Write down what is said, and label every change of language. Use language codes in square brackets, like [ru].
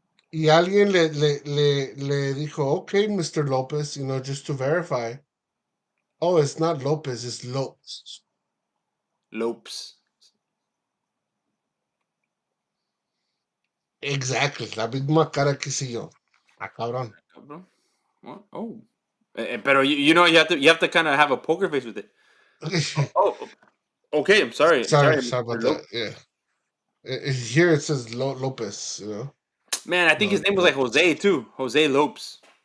[es] Y alguien le dijo, okay, Mr. [en] Lopez, just to verify. Oh, it's not Lopez, it's Lopez. Lopes. [es] Exactly, la misma cara que hice yo. Ah, cabrón. Cabrón. [en] What? Oh. Pero you have to kind of have a poker face with it. Oh, okay. I'm sorry. Sorry, sorry about Mr. that. Lope. Yeah. Here it says Lopez, Man, I think his but name was like Jose too. Jose Lopes.